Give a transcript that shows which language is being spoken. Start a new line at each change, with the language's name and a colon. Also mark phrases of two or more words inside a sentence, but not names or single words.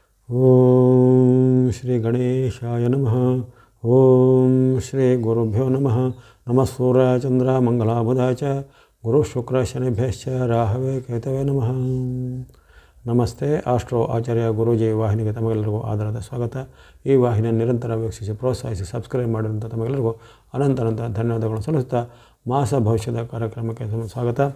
Sanskrit: ಓಂ ಶ್ರೀ ಗಣೇಶಾಯ ನಮಃ. ಓಂ ಶ್ರೀ ಗುರುಭ್ಯೋ ನಮಃ. ನಮಃ ಸೂರ್ಯಾಯ ಚಂದ್ರ ಮಂಗಲಾಬುಧಾಯ ಚ ಗುರು ಶುಕ್ರ ಶನಿಭ್ಯಶ್ಚ ರಾಹವೇ ಕೇತವೇ ನಮಃ.
Kannada: ನಮಸ್ತೆ. ಆಸ್ಟ್ರೋ ಆಚಾರ್ಯ ಗುರೂಜಿ ವಾಹಿನಿಗೆ ತಮಗೆಲ್ಲರಿಗೂ ಆಧಾರದ ಸ್ವಾಗತ. ಈ ವಾಹಿನಿಯನ್ನು ನಿರಂತರ ವೀಕ್ಷಿಸಿ ಪ್ರೋತ್ಸಾಹಿಸಿ ಸಬ್ಸ್ಕ್ರೈಬ್ ಮಾಡಿದಂಥ ತಮಗೆಲ್ಲರಿಗೂ ಅನಂತ ಧನ್ಯವಾದಗಳನ್ನು ಸಲ್ಲಿಸ್ತಾ ಮಾಸ ಭವಿಷ್ಯದ ಕಾರ್ಯಕ್ರಮಕ್ಕೆ ಸ್ವಾಗತ.